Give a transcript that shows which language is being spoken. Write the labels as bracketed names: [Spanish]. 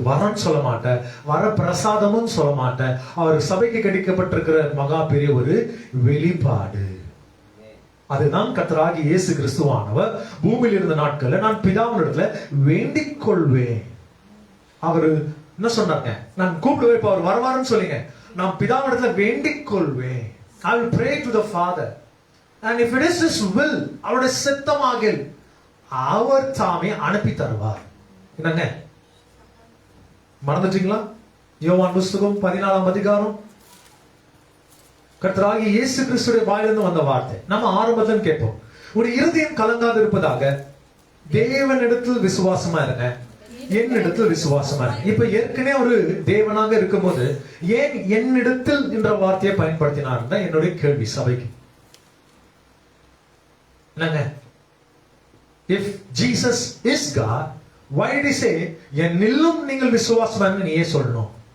[Tamil] வரன்னு சொல்ல மாட்டேன், வர பிரசாதமும் சொல்ல மாட்டேன், அவர் சபைக்கு கிடைக்கப்பட்டிருக்கிற மகா பெரிய ஒரு வெளிப்பாடு. அதுதான் கர்த்தராகிய இயேசு கிறிஸ்துவானவர் பூமியில் இருந்த நாட்கள்ல நான் பிதாவினிடத்துல வேண்டிக் கொள்வேன். அவரு என்ன சொன்னாங்க? நான் கூப்பிடுவேன், இப்ப அவர் வருவாருன்னு சொல்லிங்க, நான் பிதாவினிடத்துல வேண்டிக் கொள்வேன். [English] I will pray to the Father and if it is his will, [Tamil] அவருடைய சித்தமாக அவர் தாமே அனுப்பி தருவார். என்னங்க மறந்துட்டீங்களா? யோவான் புத்தகம் 14ஆம் அதிகாரம் கர்த்தராகிய இயேசு கிறிஸ்துவின் வாயிலிருந்து வந்த வார்த்தை நம்ம ஆரம்பத்தில் கேட்போம். ஒரு இருதயம் கலங்காது இருப்பதாக தேவனிடத்தில் விசுவாசமா இருங்க, என்னிடத்தில் விசுவாசமா இருங்க. இப்ப ஏற்கனவே ஒரு தேவனாக இருக்கும் போது ஏன் என்னிடத்தில் என்ற வார்த்தையை பயன்படுத்தினார் தான் என்னுடைய கேள்வி சபைக்கு. என்னங்க? [English] If Jesus is God, why did he say [Tamil] என்னிலும் நீங்கள் விசுவாசம் நீ ஏன் சொல்லணும்?